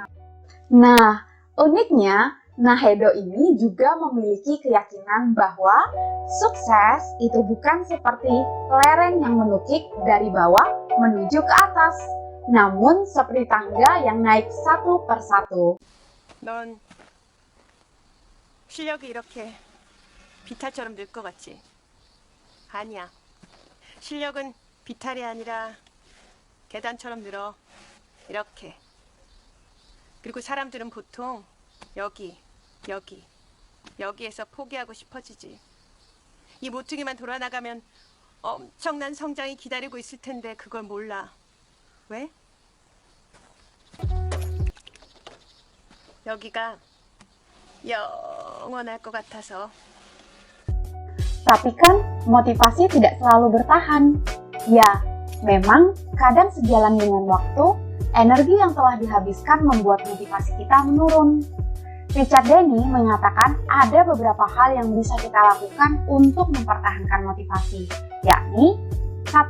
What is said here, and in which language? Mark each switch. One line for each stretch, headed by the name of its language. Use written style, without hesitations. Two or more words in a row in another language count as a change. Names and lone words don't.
Indonesian: Nah, uniknya, Nahedo ini juga memiliki keyakinan bahwa sukses itu bukan seperti lereng yang menukik dari bawah menuju ke atas, namun seperti tangga yang naik satu persatu.
Korean: 넌 실력이 이렇게 비탈처럼 늘 것 같지? 아니야. 실력은 비탈이 아니라 계단처럼 늘어. 이렇게. 그리고 사람들은 보통 여기에서 포기하고 싶어지지. 이 모퉁이만 돌아나가면 엄청난 성장이 기다리고 있을 텐데 그걸 몰라. 왜? 여기가 영원할 것 같아서.
Indonesian: Tapi kan motivasi tidak selalu bertahan. Ya, memang kadang sejalan dengan waktu, energi yang telah dihabiskan membuat motivasi kita menurun. Richard Denny mengatakan ada beberapa hal yang bisa kita lakukan untuk mempertahankan motivasi, yakni 1.